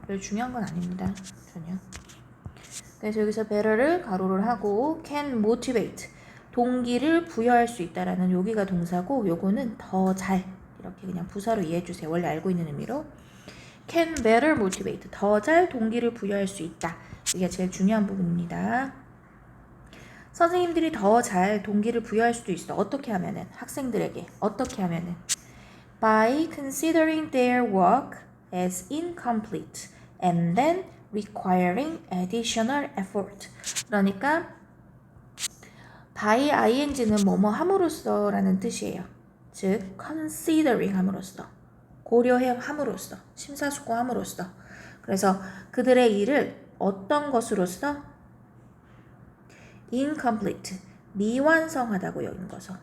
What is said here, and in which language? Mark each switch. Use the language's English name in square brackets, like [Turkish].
[Korean] 별 중요한 건 아닙니다. 전혀. 그래서 여기서 better를 가로를 하고 [English] can motivate [Korean] 동기를 부여할 수 있다라는 여기가 동사고 요거는 더 잘 이렇게 그냥 부사로 이해해주세요. 원래 알고 있는 의미로 [English] can better motivate [Korean] 더 잘 동기를 부여할 수 있다. 이게 제일 중요한 부분입니다. 선생님들이 더 잘 동기를 부여할 수도 있어. 어떻게 하면은 학생들에게 어떻게 하면은 [English] by considering their work as incomplete and then requiring additional effort. [Korean] 그러니까 by ing는 뭐뭐 함으로써 라는 뜻이에요. 즉 considering 함으로써 고려해 함으로써 심사숙고함으로써 그래서 그들의 일을 어떤 것으로써 incomplete 미완성하다고 여긴 거죠.